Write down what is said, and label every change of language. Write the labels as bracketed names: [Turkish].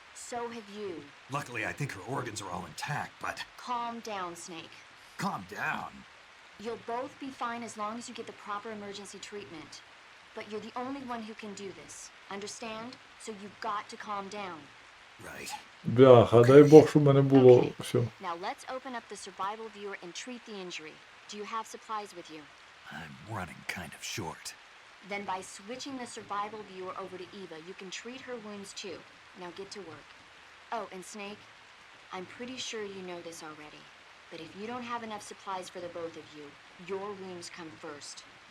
[English] So have you. Luckily, I think her organs are all intact, but Calm down, Snake. calm down. You'll both be fine as long as you get the proper emergency treatment. But you're the only one who can do this. Understand? So you've got to calm down. Right. [Ukrainian] Бляха, дай Бог, щоб в мене було все. [English] Now let's open up the survival viewer and treat the injury. Do you have supplies with you? I'm running kind of short. Then by switching the survival viewer over to Eva, you can treat her wounds too. Now get to work. Oh, and Snake, I'm pretty sure you know this already, but if you don't have enough supplies for the both of you, your wounds come first.